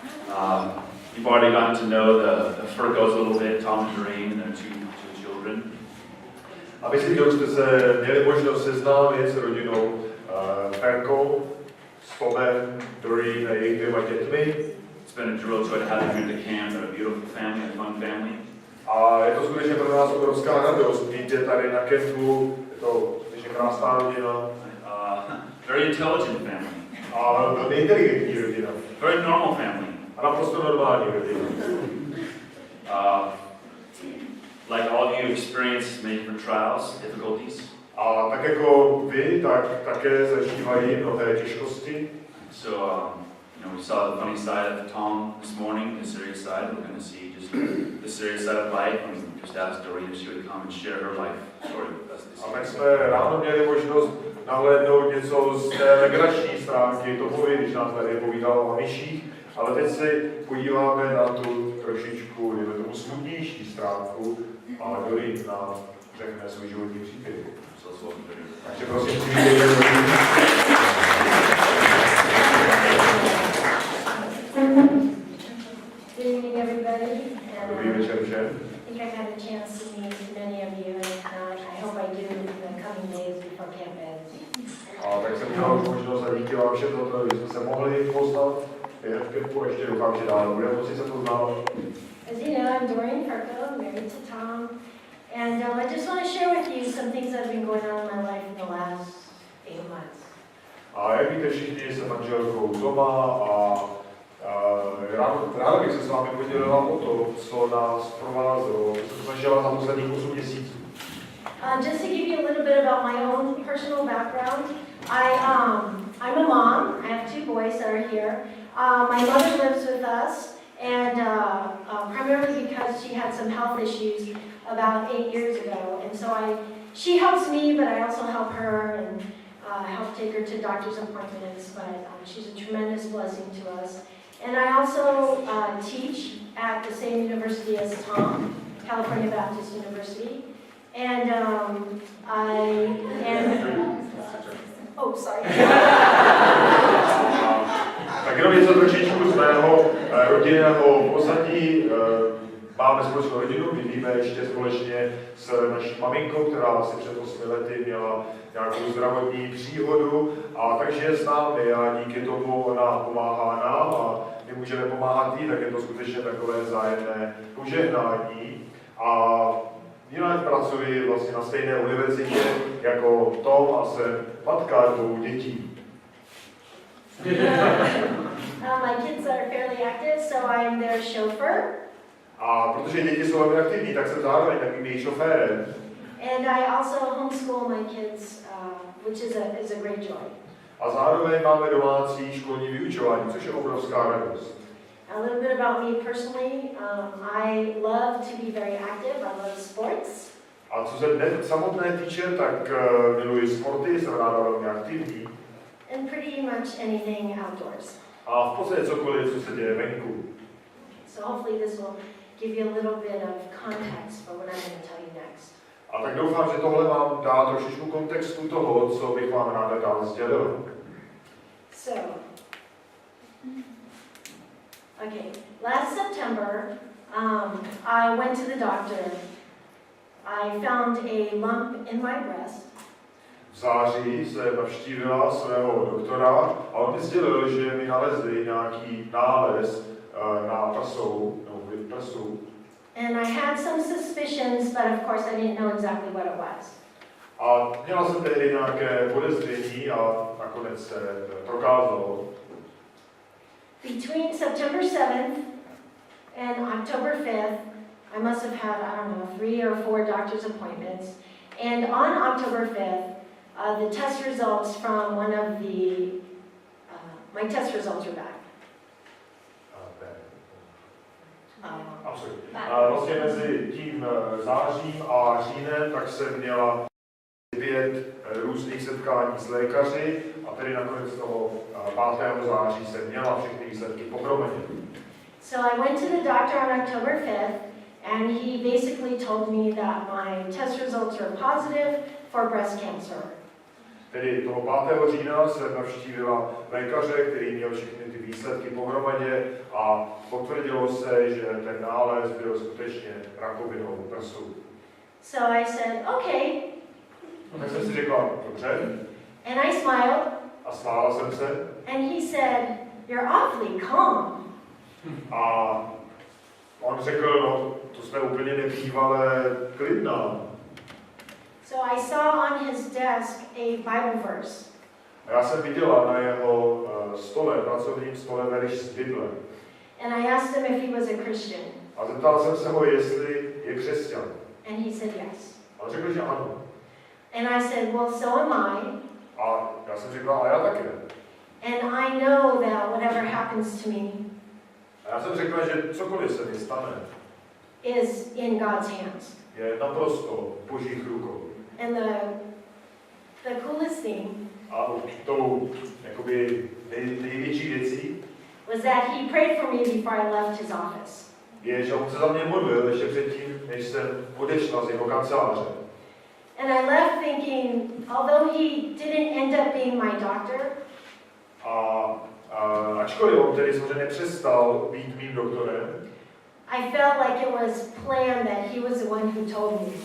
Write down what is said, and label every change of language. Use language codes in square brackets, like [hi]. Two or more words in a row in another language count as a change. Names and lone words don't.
[en] You've already gotten to know the Ferkos a little bit, Tom and Doreen, and their two children. [cs] A myslím, že už jste se měli možnost seznámit s rodinou Ferko, s Tomem, Doreen a jejich 2 dětmi. [en] It's been a real joy to have them here at the camp. They're a beautiful family, a fun family. [cs] A je to skutečně pro nás obrovská radost mít je tady na kempu. Je to skutečně krásná rodina. [en] Very intelligent family. [cs] A velmi inteligentní rodina. [en] Very normal family. [cs] A naprosto normální rodina. [en] Like all of you experience many different trials, difficulties. [cs] A tak jako vy, tak také zažívají mnohé těžkosti. [en] So, we saw the funny side of Tom this morning, the serious side. We're going to see just the serious side of life. And just ask Doreen if she would come and share her life story with us this [cs] A tak [en] evening. [cs] jsme ráno měli možnost nahlédnout něco z té legrační stránky Tomovi, když nám tady povídal o myších. Ale teď se podíváme na tu trošičku, je tomu smutnější stránku. A Doreen nám řekne svůj životní příběh. Takže prosím, přivítejte Doreen. [en] Good evening, everybody. [cs] Dobrý večer všem. [en] I think I've had a chance to meet many of you, and I hope I do in the coming days before camp ends. [cs] A tak jsem měl už možnost a díky vám všem za to, že jsme se mohli poznat během kempu, ještě doufám, že dál budeme moci se poznat. [en] As you know, I'm Doreen Ferko, married to Tom, and I just want to share with you some things that have been going on in my life in the last 8 months. [cs] A jak víte všichni, jsem manželkou Toma a ráda bych se s vámi podělila o to, co nás provázelo, co jsem zažila za posledních 8 měsíců. [en] Just to give you a little bit about my own personal background, I'm a mom. I have 2 boys that are here. My mother lives with us, and primarily because she had some health issues about 8 years ago, and so she helps me, but I also help her and help take her to doctor's appointments. But she's a tremendous blessing to us. And I also teach at the same university as Tom, California Baptist University. And oh, sorry. [cs] Tak jenom něco trošičku z mého rodinného pozadí. Máme společnou rodinu, bydlíme ještě společně s naší maminkou, která asi před 8 lety měla nějakou zdravotní příhodu. A takže je s námi a díky tomu ona pomáhá nám a my můžeme pomáhat jí, tak je to skutečně takové vzájemné požehnání. A jinak pracuji vlastně na stejné univerzitě jako Tom a jsem matka 2 dětí. [en] My kids are fairly active, so I'm their chauffeur. [cs] A protože děti jsou velmi aktivní, tak jsem zároveň takovým jejich šoférem. [en] And I also homeschool my kids, which is a great joy. [cs] A zároveň máme domácí školní vyučování, což je obrovská radost. [en] A little bit about me personally, I love to be very active, I love sports. [cs] A co se samotné týče, tak miluji sporty, jsem ráda velmi aktivní. [en] And pretty much anything outdoors. [cs] A v podstatě cokoliv, co se děje venku. [en] So hopefully this will give you a little bit of context for what I'm going to tell you next. [cs] A tak doufám, že tohle vám dá trošičku kontextu toho, co bych vám ráda dál sdělil. [en] So, okay, last September, I went to the doctor. I found a lump in my breast. [cs] V září jsem navštívila svého doktora a on mi sdělil, že mi nalezli nějaký nález na prsu. [en] And I had some suspicions, but of course I didn't know exactly what it was. [cs] A měla jsem tehdy nějaké podezření a nakonec se prokázalo. [en] Between September 7th and October 5th, I must have had, I don't know, 3 or 4 doctor's appointments. And on October 5th, the test results from one of the, my test results are back. [cs] Vlastně mezi tím zářím a říjnem tak jsem měla 5 různých setkání s lékaři a tedy nakonec toho 5. září jsem měla všechny výsledky pohromadě. [en] So I went to the doctor on October 5th and he basically told me that my test results are positive for breast cancer. [cs] Tedy toho 5. října jsem navštívila lékaře, který měl všechny ty výsledky pohromadě a potvrdilo se, že ten nález byl skutečně rakovinou prsu. [en] So I said, okay. [cs] Tak jsem si řekla, dobře, [en] And I smiled. [cs] a smála jsem se. [en] And he said, you're awfully calm. [cs] A on řekl, no, to jsme úplně nebývalé klidná. [en] So I saw on his desk a Bible verse. [cs] A já jsem viděla na jeho pracovním stole verš z Bible. [en] And I asked him if he was a Christian. [cs] A zeptal jsem se ho, jestli je křesťan. [en] And he said yes. [cs] A on řekl, že ano. [en] And I said, well, so am I. [cs] A já jsem řekla, a já také. [en] And I know that whatever happens to me [cs] A já jsem řekla, že cokoliv se mi stane, [en] is in God's hands. [cs] je naprosto v božích rukou. [en] And the coolest thing [cs] A tou jakoby největší věcí [en] was that he prayed for me before I left his office. [cs] je, že on se za mě modlil ještě předtím, než jsem odešla z jeho kanceláře. [en] And I left thinking, although he didn't end up being my doctor, [cs] Ačkoliv on tedy samozřejmě nepřestal být mým doktorem, [en] I felt like it was planned that he was the one who told me.